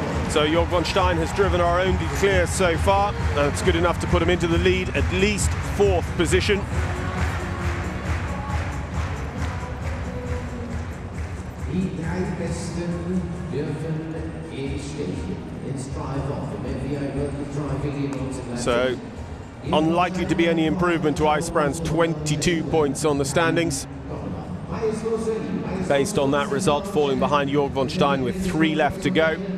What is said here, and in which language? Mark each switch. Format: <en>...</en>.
<en>So Jörg von Stein has driven our only clear so far, and it's good enough to put him into the lead, at least fourth position.</en> <de>Die drei Besten dürfen ins Drive-Off im FEI World Cup Driving in Leipzig.</de> <en>So unlikely to be any improvement to IJsbrand's 22 points on the standings. Based on that result, falling behind Jörg von Stein with 3 left to go.</en>